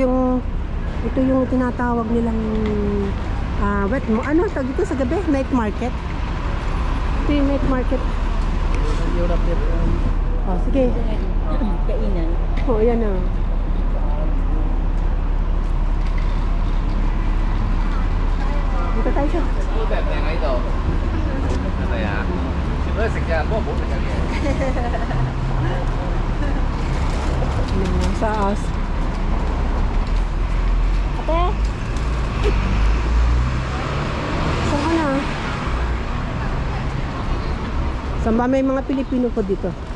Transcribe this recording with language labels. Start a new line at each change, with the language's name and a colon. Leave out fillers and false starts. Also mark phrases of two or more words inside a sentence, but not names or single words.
Filipino: Ito yung Ito yung tinatawag nilang ano tawag dito sa gabi?
English: Night market.
Filipino: Ito yung
English: night market.
Filipino: Oh, sige. Kainan. Oh, yan na. Dito tayo siya.
Cantonese: แบบ靚喺度，係咪啊？全部都食㗎，不過唔好食緊嘅。 Saas.
Filipino: Ate? Saan ka na? Saan ba may mga Pilipino po dito?